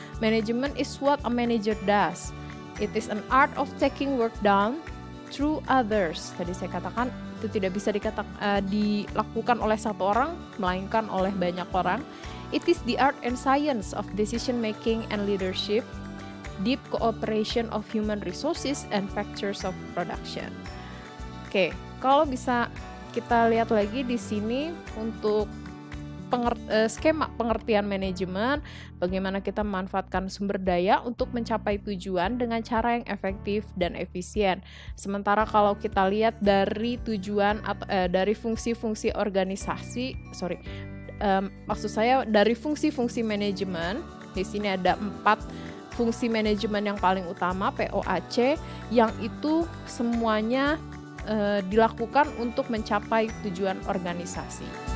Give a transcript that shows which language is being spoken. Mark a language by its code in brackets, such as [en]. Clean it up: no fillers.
[en] Management is what a manager does. It is an art of taking work done through others. [id] Tadi saya katakan itu tidak bisa dilakukan oleh satu orang, melainkan oleh banyak orang. [en] It is the art and science of decision making and leadership, deep cooperation of human resources and factors of production. [id] Oke, kalau bisa kita lihat lagi di sini untuk skema pengertian manajemen, bagaimana kita memanfaatkan sumber daya untuk mencapai tujuan dengan cara yang efektif dan efisien. Sementara kalau kita lihat dari tujuan atau dari fungsi-fungsi organisasi, maksud saya dari fungsi-fungsi manajemen, di sini ada 4 fungsi manajemen yang paling utama, POAC, yang itu semuanya dilakukan untuk mencapai tujuan organisasi.